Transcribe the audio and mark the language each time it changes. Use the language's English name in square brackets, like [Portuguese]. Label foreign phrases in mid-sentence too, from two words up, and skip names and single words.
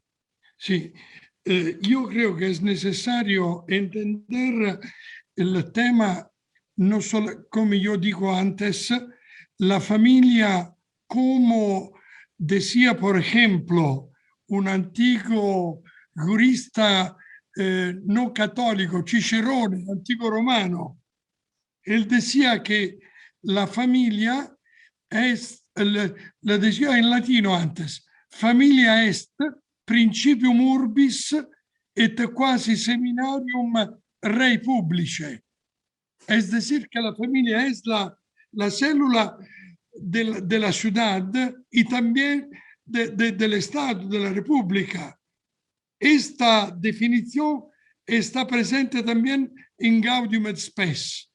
[Spanish] Sí, yo creo que es necesario entender el tema, no solo, como yo digo antes, la familia, como decía, por ejemplo, un antiguo jurista no católico, Cicerone, antiguo romano. Él decía que la familia es, le decía en latino antes, [Latin] familia est principium urbis et quasi seminarium rei publice. [Spanish] Es decir, que la familia es la célula de la ciudad y también del Estado, de la República. Esta definición está presente también en Gaudium et Spes.